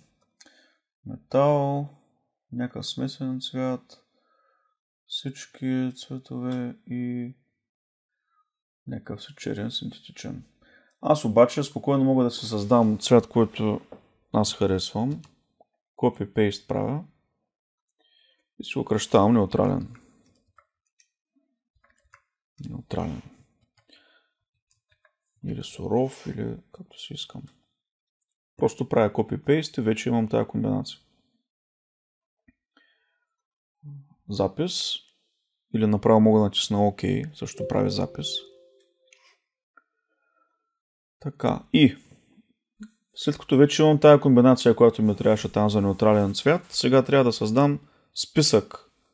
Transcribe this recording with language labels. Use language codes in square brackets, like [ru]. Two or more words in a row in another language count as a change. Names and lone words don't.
[bg] Метал, някакъв смесен цвят, всички цветове и някакъв си черен, синтетичен. Аз обаче спокойно мога да си създам цвят, който аз харесвам. Copy-paste правя и си го кръщавам неутрален. Неутрален. Или суров, или както си искам. Просто правя copy-paste и вече имам тази комбинация. Запис. Или направо мога да натисна OK, също прави запис. Така, и след като вече имам тази комбинация, която ми трябваше там за неутрален цвят, сега трябва да създам списък.